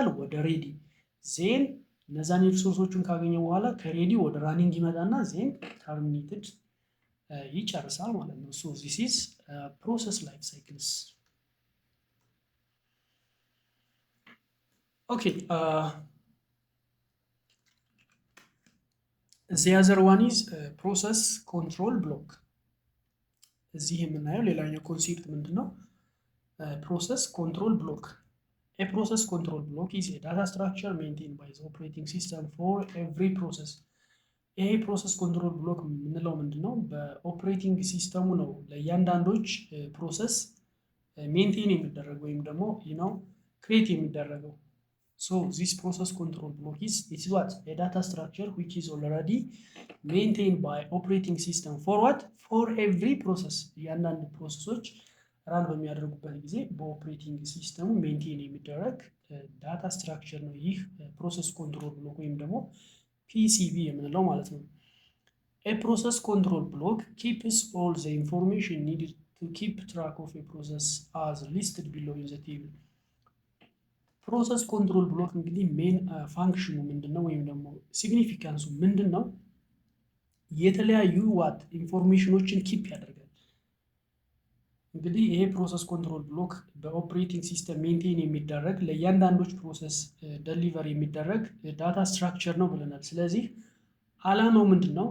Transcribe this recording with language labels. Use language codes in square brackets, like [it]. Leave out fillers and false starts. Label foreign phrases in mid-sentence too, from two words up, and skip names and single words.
[am] ወደ ሬዲ። ዜን እነዛን ሪሶርሶችን ካገኘ በኋላ ከሬዲ ወደ ራኒንግ ይመጣና ዜን ተርሚኔትድ ይጨርሳል ማለት ነው። [en] so this is process life cycles። [am] ኦኬ [en] the other one is process control block። [am] እዚህ የምናየው ሌላኛው ኮንሴፕት ምንድነው? [en] process control block። a process control block is a data structure maintained by the operating system for every process። ይሄ process control block [am] የምንለው ምንድነው? በኦፕሬቲንግ ሲስተሙ ነው ለእያንዳንዶች ፕሮሰስ ሜንቴን የሚደረግ ወይም ደግሞ ክሬት የሚደረገው። [en] So this process control block is what? A data structure which is already maintained by operating system for what? For every process። [am] እያንዳንዱ ፕሮሰሶች ራን በሚያደርጉበት ጊዜ በኦፕሬቲንግ ሲስተሙ ሜንቴን የሚደረግ ዳታ ስትራክቸር ነው። [en] ይህ process control block [am] ወይም ደግሞ ፒሲቢ የምንለው ማለት ነው። [en] A process control block keeps all the information needed to keep track of a process as listed below in the table. process control block [am] እንግዲህ ሜን ፋንክሽኑ ምንድነው ወይም ደግሞ ሲግኒፊካንሱ ምንድነው? የተለያዩ ኢንፎርሜሽኖችን ኪፕ ያደርጋል። እንግዲህ ይሄ [en] process control block [am] በኦፕሬቲንግ ሲስተም ሜንቴን የሚደረግ ለእያንዳንዶች ፕሮሰስ ደሊቨር የሚደረግ [en] data structure [am] ነው ብለናል። ስለዚህ አላማው ምንድነው?